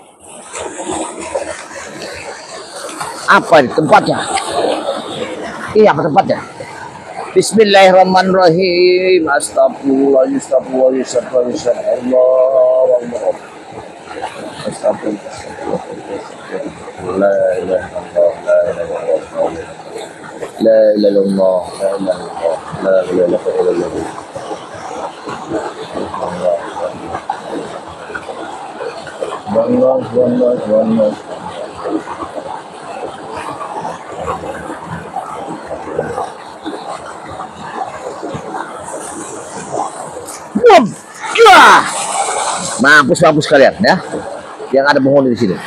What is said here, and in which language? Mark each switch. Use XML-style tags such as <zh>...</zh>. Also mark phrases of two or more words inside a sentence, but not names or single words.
<id>Apa ini tempatnya? Iya, apa tempatnya?</id> <ar>بسم الله الرحمن الرحيم. أستغفر الله، أستغفر الله، أستغفر الله، الله. Astagfirullah. لا إله إلا الله، لا إله إلا الله، لا إله إلا الله. Allah.</ar> <id>Mampus kalian ya, yang ada penghuni di sini.</id>